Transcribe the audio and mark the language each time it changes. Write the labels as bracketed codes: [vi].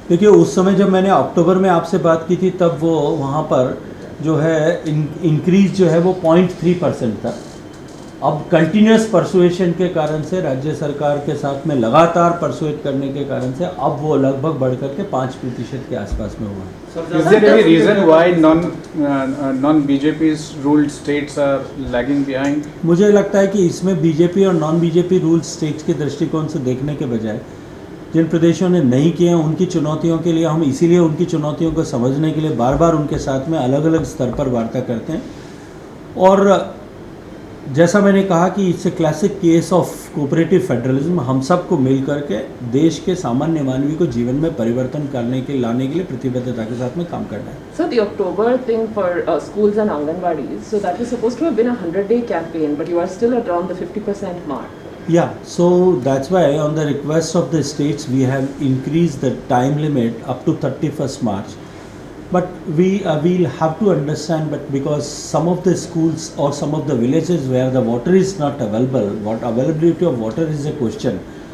[hi] देखिए, उस समय जब मैंने अक्टूबर में आपसे बात की थी तब वो वहाँ पर जो है इंक्रीज जो है वो 0.3% था। अब कंटिन्यूस परसुएशन के कारण से, राज्य सरकार के साथ में लगातार परसुएट करने के कारण से अब वो लगभग बढ़ करके 5% के आसपास में हुआ है। [en] Is there any reason why non-BJP ruled states are lagging behind? [hi] मुझे लगता है कि इसमें बीजेपी और नॉन बीजेपी रूल स्टेट्स के दृष्टिकोण से देखने के बजाय जिन प्रदेशों ने नहीं किए हैं उनकी चुनौतियों के लिए, हम इसीलिए उनकी चुनौतियों को समझने के लिए बार बार उनके साथ में अलग अलग स्तर पर वार्ता करते हैं। और जैसा मैंने कहा कि [en] It's a classic case of cooperative federalism. [hi] हम सबको मिल करके देश के सामान्य मानवी को जीवन में परिवर्तन लाने के लिए प्रतिबद्धता के साथ में काम करना है। [en] So the October thing for schools and Anganwadis, so that was supposed to have been a 100-day campaign, but you are still around the 50% mark. Yeah, so that's why on the request of the states we have increased the time limit up to 31st March. But we'll have to understand, but because some of the schools or some of the villages where the water is not available, what availability of water is a question.